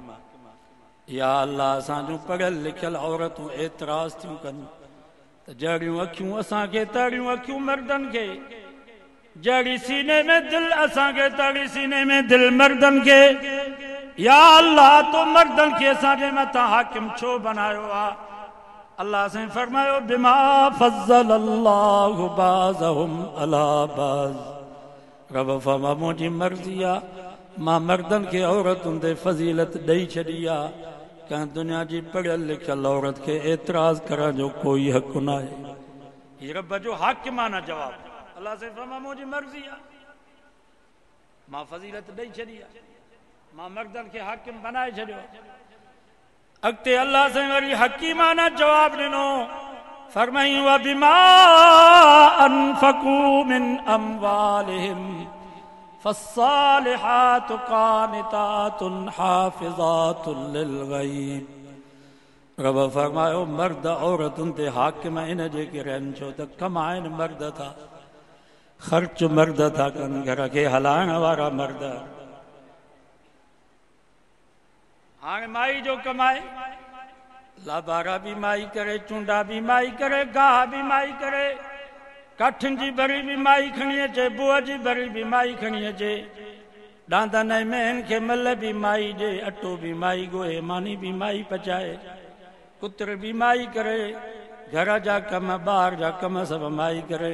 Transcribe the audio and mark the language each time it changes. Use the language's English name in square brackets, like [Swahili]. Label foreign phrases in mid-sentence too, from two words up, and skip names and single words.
[Sindhi] या अल्लाह, असां जूं पढ़ियल लिखियल औरतूं एतिराज़ थियूं कनि त जहिड़ियूं अखियूं असांखे, तहिड़ियूं अखियूं मर्दनि खे, जहिड़ी सीने में दिलि असांखे, तहिड़ी सीने में दिलि मर्दनि खे। या अल्लाह, तो मर्दनि खे असांजे मथां हाकिम छो बनायो आहे? अल्लाह साईं फरमायो, [Arabic] بما فضل الله بعضهم على بعض. [Sindhi] रब फरमा, मुंहिंजी मर्ज़ी आहे, मां मर्दनि खे औरतुनि ते फज़ीलत ॾेई छॾी आहे। कंहिं दुनिया जी पढ़ियल लिखियल औरत खे एतिराज़ करण जो कोई हक़ न आहे। हीउ रब जो हाकिमाना जवाब। अल्लाह साईं फरमा, मुंहिंजी मर्ज़ी आहे, मां फज़ीलत ॾेई छॾी आहे, मां मर्दनि खे हाकिम बनाए छॾियो। अॻिते अल्लाह साईं वरी हकीमाना जवाब ॾिनो, फरमाई, [Arabic] وبما أنفقوا من أموالهم فالصالحات قانتات حافظات للغيب. [Sindhi] रब फरमायो, मर्द औरतुनि ते हाकिम इन जे करे आहिनि छो त कमाइनि मर्द था, ख़र्च मर्द था कनि, घर खे हलाइण वारा मर्द। हाणे माई जो कमाए, लाबारा बि माई करे, चूंडा बि माई करे, गाह बि माई करे, काठियुनि जी भरी बि माई खणी अचे, बुअ जी भरी बि माई खणी अचे, ॾांदनि ऐं मेहनि खे मल बि माई ॾे, अटो बि माई ॻोहे, मानी बि माई पचाए, कुतर बि माई करे, घर जा कम, ॿार जा कम सभु माई करे।